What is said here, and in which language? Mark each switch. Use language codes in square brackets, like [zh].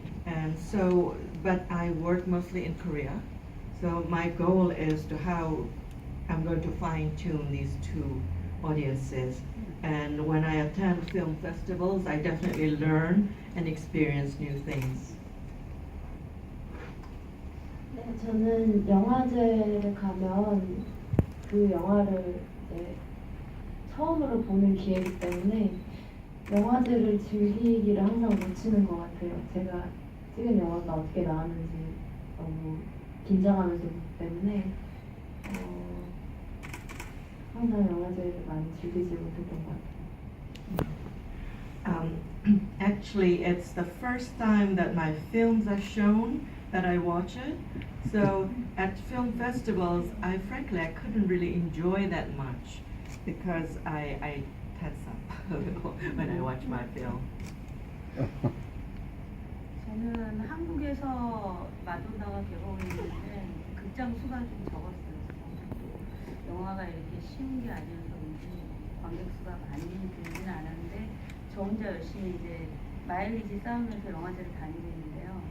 [en] And so, but I work mostly in Korea, so my goal is to how I'm going to fine-tune these two audiences. And when I attend film festivals, I definitely learn and experience new things. [ko] 네, 저는 영화제를 가면 그 영화를 이제 처음으로 보는 기회이기 때문에 영화제를 즐기기를 항상 놓치는 것 같아요. 제가 찍은 영화가 어떻게 나왔는지 너무 긴장하면서 보기 때문에 항상 영화제를 많이 즐기지 못했던 것 같아요. [en] Actually, it's the first time that my films are shown that I watch it. So at film festivals, I couldn't really enjoy that much because I tense up when I watch my film. [ko] 저는 한국에서 마돈나가 개봉했는데 극장 수가 좀 적었어요. 또 영화가 이렇게 쉬운 게 아니어서 그런지 관객 수가 많이 들지는 않았는데 저 혼자 열심히 이제 마일리지 쌓으면서 영화제를 다니고 있는데요.